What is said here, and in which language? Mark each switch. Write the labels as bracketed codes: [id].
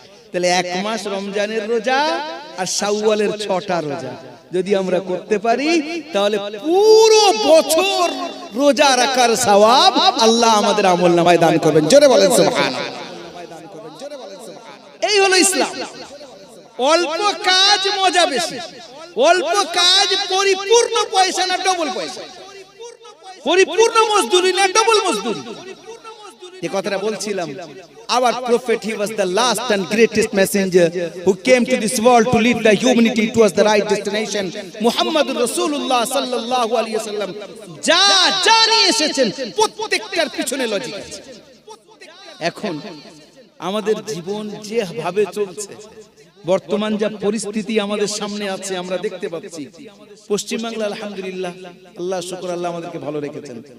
[bn] তাহলে 1 মাস রমজানের রোজা আর শাওয়ালের 6টা রোজা যদি আমরা করতে পারি, তাহলে পুরো বছর রোজা রাখার সওয়াব আল্লাহ আমাদের আমলনামায় দান করবেন। জোরে বলেন সুবহানাল্লাহ। এই হলো ইসলাম। অল্প কাজ মজা বেশি, অল্প কাজ পরিপূর্ণ পয়সা না ডবল পয়সা। পরিপূর্ণ মজদুরি না ডবল মজদুরি। যে কথাটা বলছিলাম, [en] our prophet, he was the last and greatest messenger who came to this world to lead the humanity towards the right destination. [ar] Muhammadur Rasulullah sallallahu alaihi wasallam [bn] যা নিয়ে এসেছেন প্রত্যেকটার পিছনে লজিক আছে। এখন আমাদের জীবন যেভাবে চলছে, বর্তমান যা পরিস্থিতি আমাদের সামনে আছে আমরা দেখতে পাচ্ছি, পশ্চিমবাংলা আলহামদুলিল্লাহ, আল্লাহ শুকর, আল্লাহ আমাদেরকে ভালো রেখেছেন।